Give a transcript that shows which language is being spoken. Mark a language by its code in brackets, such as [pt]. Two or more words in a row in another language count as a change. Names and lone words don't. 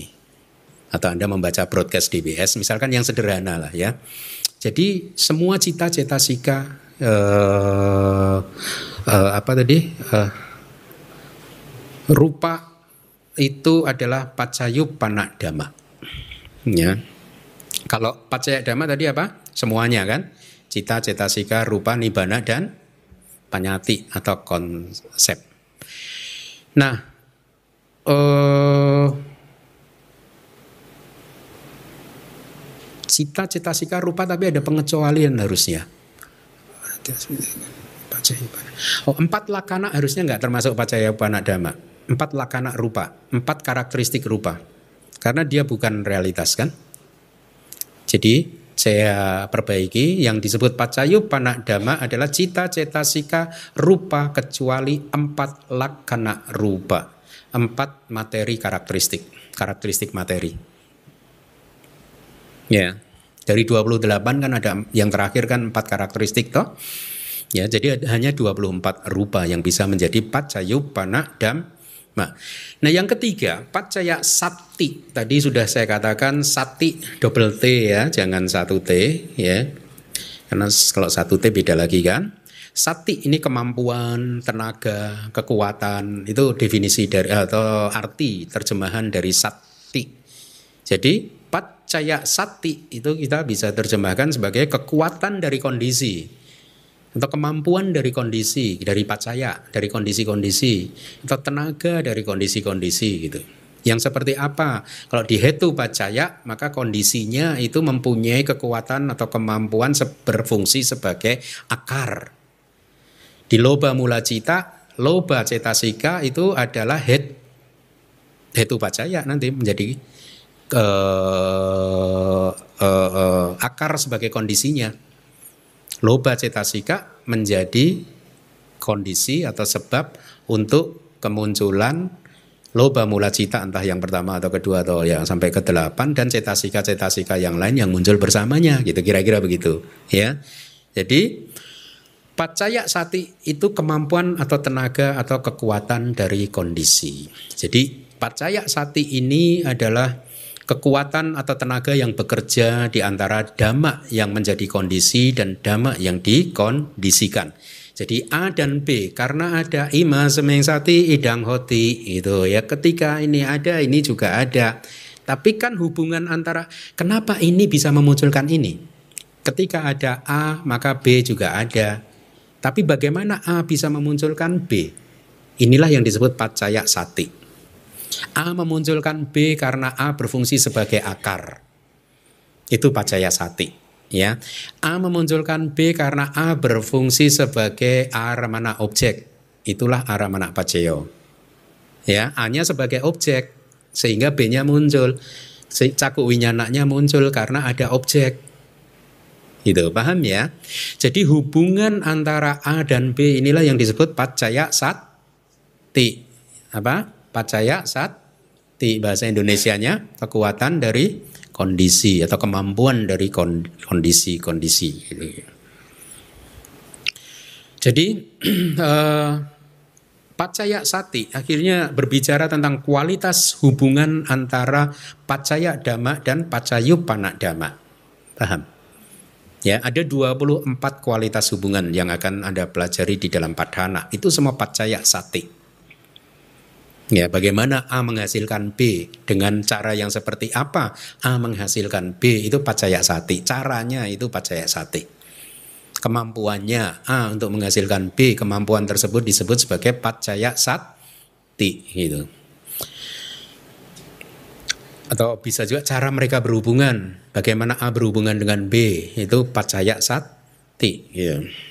[id] Atau Anda membaca broadcast DBS misalkan yang sederhana lah ya. Jadi semua cita-cita sika rupa itu adalah [pi] paccayuppana dhamma. [id] Ya. Kalau [pi] paccaya dhamma [id] tadi apa? Semuanya kan? Cita, [pi] cetasika, rupa, nibbana [id] dan panyati atau konsep. Nah, [pi] cita, cetasika, rupa [id] tapi ada pengecualian harusnya. Empat lakana harusnya nggak termasuk [pi] paccayuppana dhamma. [id] 4 [pi] lakana rupa, [id] 4 karakteristik rupa. Karena dia bukan realitas kan. Jadi saya perbaiki, yang disebut [pi] paccayuppana dhamma [id] adalah [pi] cita, cetasika, rupa [id] kecuali 4 [pi] lakana rupa. [id] 4 materi karakteristik materi. Ya, dari 28 kan ada yang terakhir kan 4 karakteristik toh. Ya, jadi hanya 24 rupa yang bisa menjadi [pi] paccayuppana dhamma. [id] Nah yang ketiga, [pi] paccaya sati. [id] Tadi sudah saya katakan sati double T ya, jangan 1 T ya. Karena kalau 1 T beda lagi kan. Sati ini kemampuan, tenaga, kekuatan. Itu definisi dari atau arti terjemahan dari sati. Jadi [pi] paccaya sati [id] itu kita bisa terjemahkan sebagai kekuatan dari kondisi. Atau kemampuan dari kondisi, dari paccaya, dari kondisi-kondisi, atau tenaga dari kondisi-kondisi gitu. Yang seperti apa? Kalau di [pi] hetu paccaya, [id] maka kondisinya itu mempunyai kekuatan atau kemampuan berfungsi sebagai akar. Di [pi] loba mula cita, [id] loba cetasika itu adalah [pi] hetu paccaya [id] nanti menjadi akar sebagai kondisinya. Loba cetasika menjadi kondisi atau sebab untuk kemunculan [pi] loba mula cita, [id] entah yang pertama atau kedua atau yang sampai ke-8, dan cetasika yang lain yang muncul bersamanya gitu, kira-kira begitu ya. Jadi [pi] paccaya sati [id] itu kemampuan atau tenaga atau kekuatan dari kondisi. Jadi [pi] paccaya sati [id] ini adalah kekuatan atau tenaga yang bekerja di antara dhamma yang menjadi kondisi dan dhamma yang dikondisikan. Jadi A dan B, karena ada [pi] ima semeng sati idang hoti [id] itu ya, ketika ini ada ini juga ada. Tapi kan hubungan antara kenapa ini bisa memunculkan ini? Ketika ada A maka B juga ada. Tapi bagaimana A bisa memunculkan B? Inilah yang disebut [pi] paccaya sati. [id] A memunculkan B karena A berfungsi sebagai akar. Itu [pi] paccaya sati, [id] ya. A memunculkan B karena A berfungsi sebagai aramana objek. Itulah [pi] aramana paccayo. [id] Ya, A-nya sebagai objek sehingga B-nya muncul. [pi] Caku winyananya [id] muncul karena ada objek. Gitu, paham ya? Jadi hubungan antara A dan B inilah yang disebut [pi] paccaya sati. [id] Apa? [pi] Paccaya sati, [id] bahasa Indonesianya kekuatan dari kondisi atau kemampuan dari kondisi-kondisi. Jadi [pi] paccaya sati [id] akhirnya berbicara tentang kualitas hubungan antara [pi] paccaya dhamma [id] dan [pi] paccayuppana dhamma. [id] Paham? Ya, ada 24 kualitas hubungan yang akan Anda pelajari di dalam padhana. Itu semua [pi] paccaya sati. [id] Ya, bagaimana A menghasilkan B, dengan cara yang seperti apa A menghasilkan B, itu [pi] paccaya sati. [id] Caranya itu [pi] paccaya sati. [id] Kemampuannya A untuk menghasilkan B, kemampuan tersebut disebut sebagai [pi] paccaya sati [id] gitu. Atau bisa juga cara mereka berhubungan, bagaimana A berhubungan dengan B, itu [pi] paccaya sati [id] gitu.